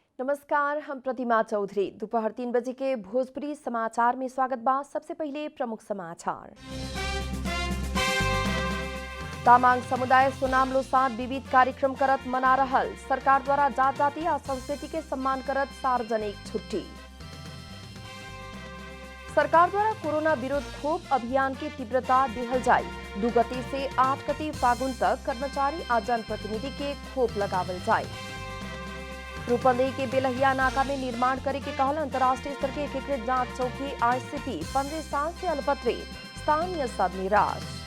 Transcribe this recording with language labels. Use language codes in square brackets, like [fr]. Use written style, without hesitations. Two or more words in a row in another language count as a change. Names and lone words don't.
[bho] नमस्कार, हम प्रतिमा चौधरी। दोपहर 3 बजे के भोजपुरी समाचार में स्वागत बा। सबसे पहले प्रमुख समाचार। तामाङ समुदाय सोनाम लोसार विविध कार्यक्रम करत मना रहल। सरकार द्वारा जात जाति आ संस्कृति के सम्मान करत सार्वजनिक छुट्टी। सरकार द्वारा कोरोना विरोध खोप अभियान की तीव्रता दिहल जाए। 2 गते से 8 गते फागुन तक कर्मचारी आ जनप्रतिनिधि के खोप लगावल जाए। रूपंदेही के बेलहिया नाका में निर्माण करे के कहल अंतर्राष्ट्रीय स्तर के एकीकृत जांच चौकी आईसीपी 15 साल से अल्पत्रित, स्थानीय सब निराश।